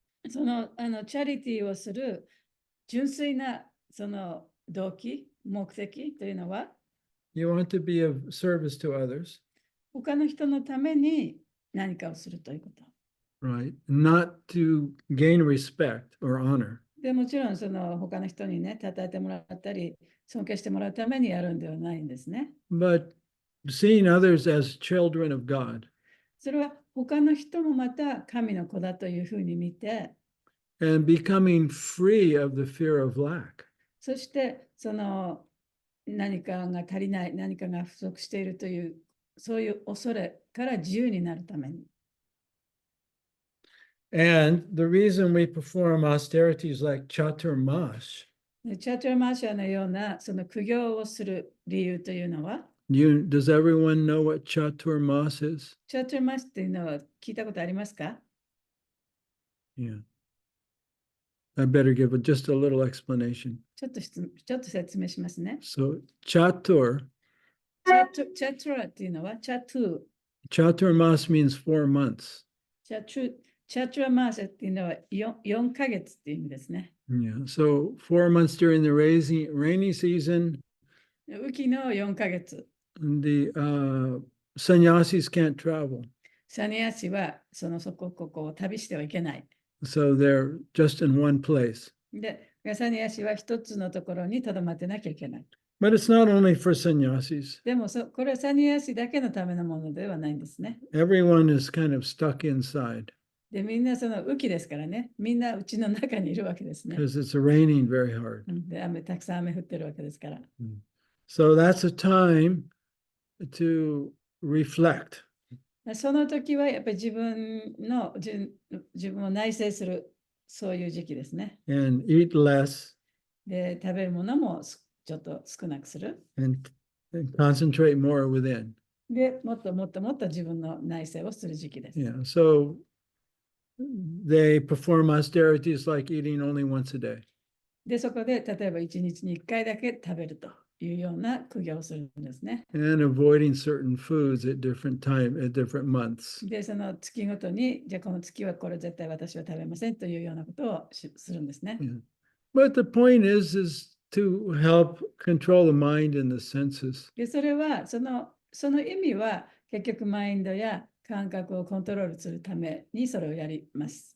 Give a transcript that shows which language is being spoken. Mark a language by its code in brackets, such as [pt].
[ja] その、チャリティーをする純粋なその動機、目的というのは、 [en] you want to be of service to others, [ja] 他の人のために何かをするということ。 [en] right? Not to gain respect or honor, [ja] でもちろんその他の人にね、称えてもらったり、尊敬してもらうためにやるんではないんですね。 [en] but seeing others as children of God [ja] それは他の人もまた神の子だというふうに見て、 [en] and becoming free of the fear of lack. [ja] そしてその何かが足りない、何かが不足しているという、そういう恐れから自由になるために。 [en] And the reason we perform austerities like Chaturmas, [ja] チャーチャーマーシャのようなその苦行をする理由というのは、 [en] does everyone know what Chaturmas is? [ja] チャーチャーマーシャというのは聞いたことありますか？ [en] Yeah. I better give just a little explanation. [ja] ちょっと説明しますね。 [en] So Chatur, [ja] チャトゥラっていうのは、チャトゥ、 [en] Chaturmas means 4 months. [ja] チャトゥラマーシャっていうのは 4ヶ月っていう意味ですね。 [en] Yeah. So 4 months during the rainy season, [ja] 雨季の4ヶ月。 [en] the sannyasis can't travel. [ja] サニアシはそこを旅してはいけない。 [en] So they're just in one place. [ja] で、サニアシは一つのところにとどまってなきゃいけない。 [en] But it's not only for sannyasis. [ja] でもこれはサニアシだけのためのものではないんですね。 [en] Everyone is kind of stuck inside [ja] で、みんなその雨季ですからね。みんなうちの中にいるわけですね。 [en] because it's raining very hard. [ja] で、たくさん雨降ってるわけですから。 [en] So that's a time to reflect. [ja] その時はやっぱり自分を内省する、そういう時期ですね。 [en] And eat less [ja] で、食べるものもちょっと少なくする。 [en] and concentrate more within. [ja] で、もっと自分の内省をする時期です。 [en] Yeah. So they perform austerities like eating only once a day. [ja] で、そこで例えば1日に1回だけ食べるというような苦行をするんですね。 [en] And avoiding certain foods at different months. [ja] で、その月ごとに、じゃあこの月はこれ絶対私は食べませんというようなことをするんですね。 [en] Yeah. But the point is to help control the mind and the senses. [ja] で、それはその意味は結局マインドや感覚をコントロールするためにそれをやります。